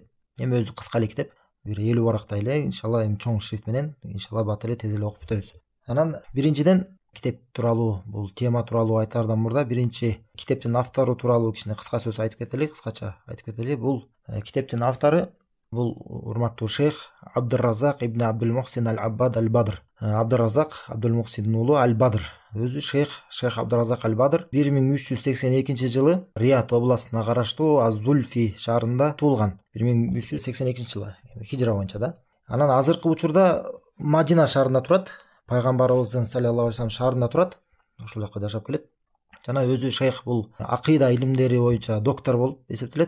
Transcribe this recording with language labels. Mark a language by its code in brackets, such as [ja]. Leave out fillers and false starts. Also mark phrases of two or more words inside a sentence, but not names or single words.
[ky] Эми өзү кыска эле китеп, бир 50 барактай эле, иншалла эми чоң шрифт менен, иншалла бат эле тез эле окуп бүтөбүз. Анан биринчиден китеп тууралуу, бул тема тууралуу айтаардан мурда биринчи китептин автору тууралуу кичине кыска сөз айтып кетели, кыскача айтып кетели. Бул китептин автору бул урматтуу шейх Абдуразак ибн Абдул-Мухсин Аль-Аббад Аль-Бадр. Абдуразак Абдул-Мухсиндин уулу Аль-Бадр. Өзү шейх Абдуразак Аль-Бадр 1382 жылы Рият областына караштуу Az-Зульфи шаарында туулган. 1382 жылы хижра боюнча да. Анан азыркы учурда Мадина шаарында турат. Пайгамбарыбыздын [ar] صلى الله عليه وسلم [ky] шаарында турат. Ошол жакка жашап келет. Жана өзү шейх бул акыйда илимдери боюнча доктор болуп эсептелет.